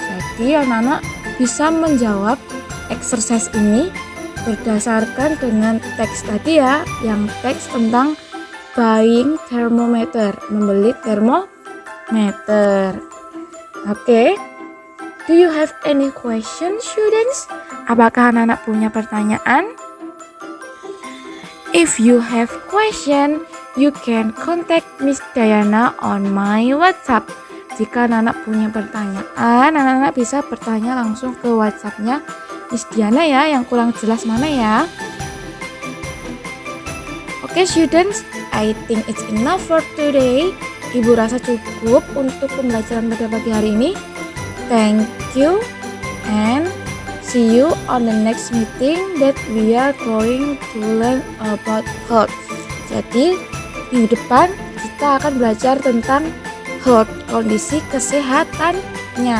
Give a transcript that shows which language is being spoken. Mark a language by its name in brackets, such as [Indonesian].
[Indonesian] Jadi anak-anak bisa menjawab exercise ini berdasarkan dengan teks tadi ya, yang teks tentang buying thermometer, membeli termometer. Oke. [English] Do you have any questions, students? [Indonesian] Apakah anak-anak punya pertanyaan? [English] If you have question, you can contact Miss Diana on my WhatsApp. [Indonesian] Jika anak-anak punya pertanyaan, anak-anak bisa bertanya langsung ke WhatsApp-nya Miss Diana ya, yang kurang jelas mana ya. [English] Oke, students, I think it's enough for today. [Indonesian] Ibu rasa cukup untuk pembelajaran pada pagi hari ini. [English] Thank you and see you on the next meeting that we are going to learn about health. [Indonesian] Jadi minggu depan kita akan belajar tentang health, kondisi kesehatannya.